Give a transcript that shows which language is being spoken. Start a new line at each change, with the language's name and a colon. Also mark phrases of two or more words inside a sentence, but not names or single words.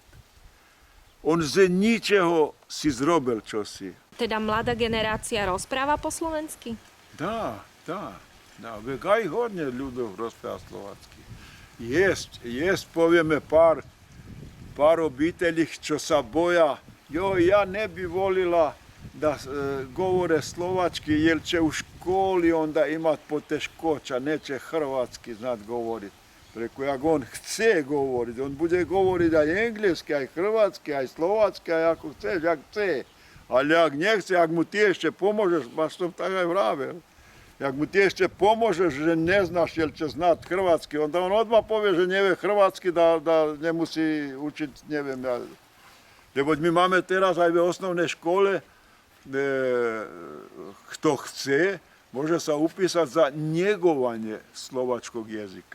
Slovak: On z ničeho si zrobil čosi. Teda mladá generácia rozpráva po slovensky? Dá. Da, vek aj hodne ľudov rozpráva slovacky.
Croatian: Jest,
Slovak: povieme pár obitelí, čo sa boja,
Croatian: ja ne bi volila da govore slovački, jer će u školi onda imat poteškoća, neće hrvatski znat govorit. Preko jak on chce govorit, on bude govorit aj engleski, aj hrvatski,
Slovak: aj slovački, aj ako chceš, jak chce. Ali jak ne chce, jak mu ti ešte pomožeš, baš som tak aj vravel, jak mu ti ešte pomožeš, že ne znaš,
Croatian: jel će znat hrvatski,
Slovak: onda on odmah povie, že nevie hrvatski, da nemusí učiť, neviem ja. Lebo my máme teraz aj v osnovnej škole, kto chce, može sa upísať za negovanie slovačkog jezika.